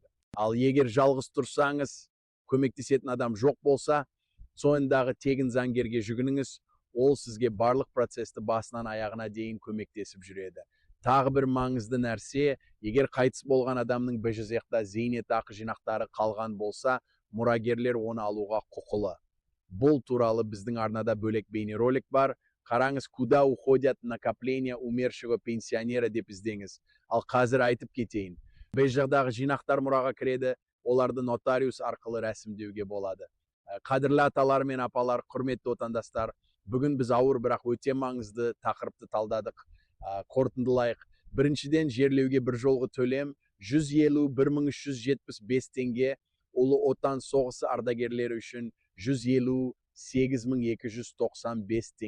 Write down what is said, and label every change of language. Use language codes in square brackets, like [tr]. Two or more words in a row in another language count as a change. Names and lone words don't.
[kk] Ал егер жалғыз тұрсаңыз, көмектесетін адам жоқ болса, ЦОНдағы тегін заңгерге жүгініңіз, ол сізге барлық процесті басынан аяғына дейін көмектесіп жүреді. Тағы бір маңызды нәрсе, егер қайтыс болған адамның БЖЗ-та зейнетақы жинақтары қалған болса, мұрагерлер оны алуға құқылы. Бұл туралы біздің арнада бөлек бейнеролик бар. Қараңыз, [ru] куда уходят накопления умершего пенсионера [kk] деп іздеңіз. Ал қазір айтып кетейін. БЖЗ-дағы жинақтар мұраға кіреді, оларды нотариус арқылы рәсімдеуге болады. Қадірлі аталар мен апалар, құрметті отандастар, бүгін біз ауыр бірақ өте маңызды тақырыпты талдадық. Қорытындылайық. Біріншіден, жерлеуге бір жолғы төлем 150-1375 теңге, Ұлы Отан соғысы ардагерлері үшін 158.295 теңге.